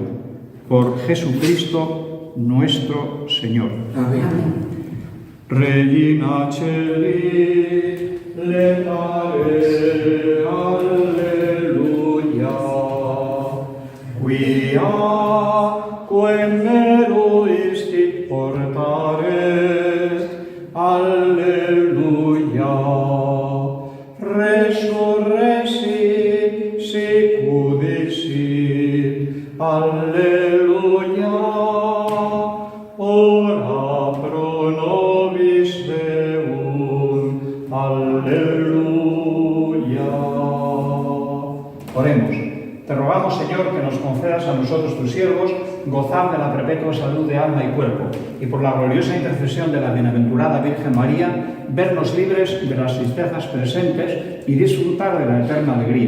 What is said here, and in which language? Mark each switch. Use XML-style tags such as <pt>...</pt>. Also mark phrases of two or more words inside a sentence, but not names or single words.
<es>Por Jesucristo nuestro Señor. Amén.</es> <la>Regina Celi, letare, alleluia, quia quem meruistit portare, alleluia, resurrexit sic udicit, alleluia, ora pro nobis Deum, alleluia.</la> <es>Oremos. Te rogamos, Señor, que nos concedas a nosotros, tus siervos, gozar de la perpetua salud de alma y cuerpo, y por la gloriosa intercesión de la bienaventurada Virgen María, vernos libres de las tristezas presentes y disfrutar de la eterna alegría.</es>